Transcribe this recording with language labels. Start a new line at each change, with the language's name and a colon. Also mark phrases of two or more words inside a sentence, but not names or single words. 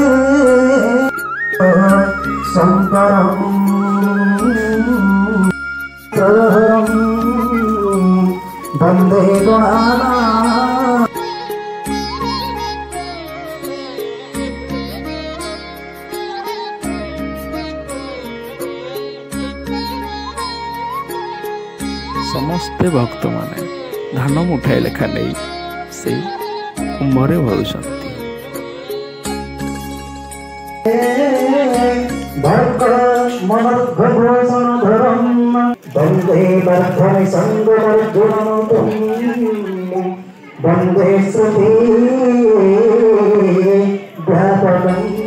Sanskrit: शंकरम वंदे गणानां
Odia: ସମସ୍ତେ ଭକ୍ତ ମାନେ ଧାନ ମୁଠାଏ ଲେଖା ନହିଁ ସେ କୁମ୍ଭରେ ଭରୁଛନ୍ତି।
Sanskrit: वंदे श्रुति व्यापकं